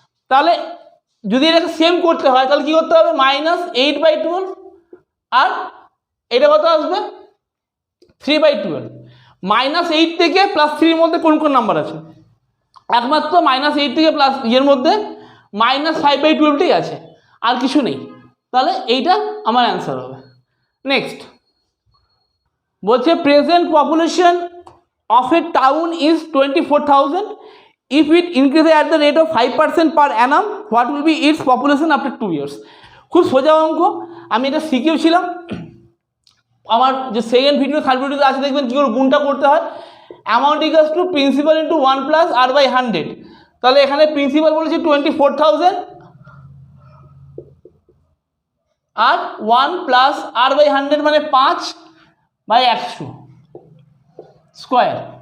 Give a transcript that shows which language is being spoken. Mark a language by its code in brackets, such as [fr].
[bn] তাহলে যদি এটাকে সেম করতে হয় তাহলে কি করতে হবে, -8/12 আর এটা কত আসবে 3/12। -8 থেকে +3 মধ্যে কোন কোন নাম্বার আছে, একমাত্র -8 থেকে প্লাস এর মধ্যে -5/12টাই আছে, আর কিছু নেই। তাহলে এইটা আমার অ্যান্সার হবে। নেক্সট বলছে [en] Present population of a town is 24,000, if it increases at the rate of 5% per annum, what will be its population after 2 years? [bn] খুব সোজা অঙ্ক, আমি এটা শিখিয়েছিলাম আমার যে সেকেন্ড ভিডিও থার্ড ভিডিওতে আছে, দেখবেন কী করে গুণটা করতে হয়। [en] amount equals to principal into [bn] 1 + r/100। তাহলে এখানে প্রিন্সিপাল বলেছি 24,000 আর 1 + r/100 মানে 5/100 স্কোয়ার।